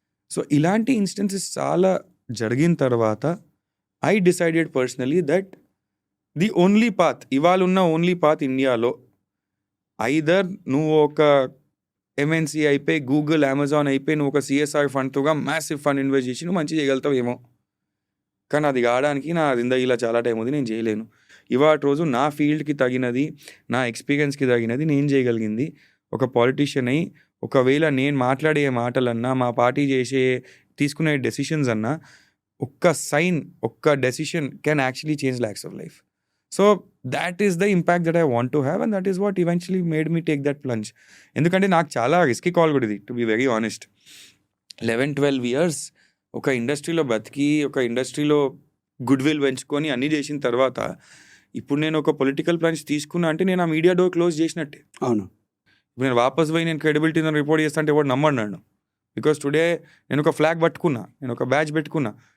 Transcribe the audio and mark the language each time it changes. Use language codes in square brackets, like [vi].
[te] So ఇలాంటి instances చాలా జరిగిన తర్వాత [en] I decided personally that the only path, [te] ఇవాళ ఉన్న ఓన్లీ పాత్ ఇండియాలో, ఐదర్ నువ్వు ఒక ఎంఎన్సీ అయిపోయి, గూగుల్, అమెజాన్ అయిపోయి, నువ్వు ఒక సిఎస్ఆర్ ఫండ్తోగా మ్యాసివ్ ఫండ్ ఇన్వెస్ట్ చేసి నువ్వు మంచి చేయగలుగుతావు ఏమో, కానీ అది కావడానికి నా జిందగీలో చాలా టైం ఉంది, నేను చేయలేను. ఇవాళ రోజు నా ఫీల్డ్కి తగినది, నా ఎక్స్పీరియన్స్కి తగినది నేను చేయగలిగింది ఒక పాలిటీషియన్ అయి, ఒకవేళ నేను మాట్లాడే మాటలన్నా, మా పార్టీ తీసుకునే డెసిషన్స్ అన్నా, ఒక్క సైన్, ఒక్క decision [en] Can actually change lakhs of life. So that is the impact that I want to have, and that is what eventually made me take that plunge. [te] ఎందుకంటే నాకు చాలా రిస్కీ కాల్ కూడా ఇది, [en] To be very honest. [te] 11-12 years ఒక ఇండస్ట్రీలో బతికి, ఒక ఇండస్ట్రీలో గుడ్ విల్ పెంచుకొని అన్నీ చేసిన తర్వాత ఇప్పుడు నేను ఒక పొలిటికల్ ప్లాన్స్ తీసుకున్నా అంటే నేను ఆ మీడియా డోర్ క్లోజ్ చేసినట్టే. అవును. ఇప్పుడు నేను వాపస్ పోయి నేను క్రెడిబిలిటీ రిపోర్ట్ చేస్తా అంటే ఎవరు నమ్మన్నాను. బికాస్ టుడే నేను ఒక ఫ్లాగ్ పట్టుకున్నా, నేను ఒక బ్యాచ్ పెట్టుకున్నా.